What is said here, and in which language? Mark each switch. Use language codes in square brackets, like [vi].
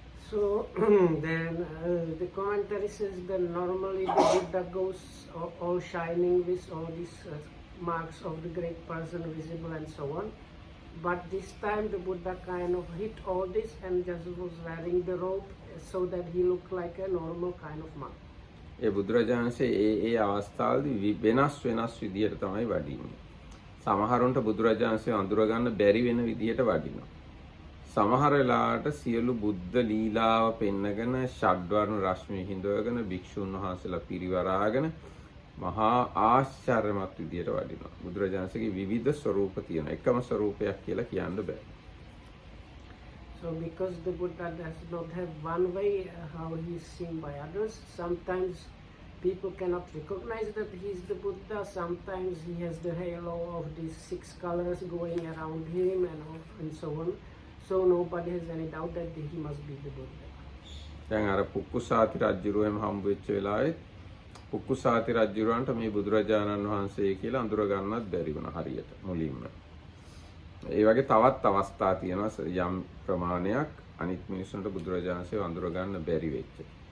[en] So then the commentary says that normally the Buddha goes all shining with all these marks of the great person visible and so on. But this time the Buddha kind of hid all this and just was wearing the robe so that he looked like a normal kind of monk. [si] ඒ බුදුරජාණන්සේ ඒ අවස්ථාවේදී වෙනස් විදියට තමයි වඩින්නේ. සමහරුන්ට බුදුරජාණන්සේ අඳුර ගන්න බැරි වෙන විදියට වඩිනවා. සමහර වෙලාවට සියලු බුද්ධ ලීලාව පෙන්නගෙන ෂඩ්වර්ණ රශ්මි හිඳවගෙන භික්ෂුන් වහන්සේලා පිරිවරාගෙන මහා ආශ්චර්යමත් විදියට වඩිනවා. බුදුරජාණන්සේගේ විවිධ ස්වරූප තියෙනවා. එකම ස්වරූපයක් කියලා කියන්න බෑ. [en] So because the Buddha does not have one way how he is seen by others, sometimes people cannot recognize that he is the Buddha. Sometimes he has the halo of these 6 colors going around him and so on. So nobody has any doubt that he must be the Buddha. [si] දැන් අර පුක්කුසාති රජුරුව එහෙම හම්බ වෙච්ච වෙලාවේ පුක්කුසාති රජුරන්ට මේ බුදුරජාණන් වහන්සේ කියලා අඳුර ගන්නත් බැරි වුණා හරියට මුලින්ම. ඒ වගේ තවත් අවස්ථා තියෙනවා යම් ප්‍රමාණයක් අනිත් මිනිස්සුන්ට බුදුරජාණන්සේව අඳුර ගන්න බැරි වෙච්ච.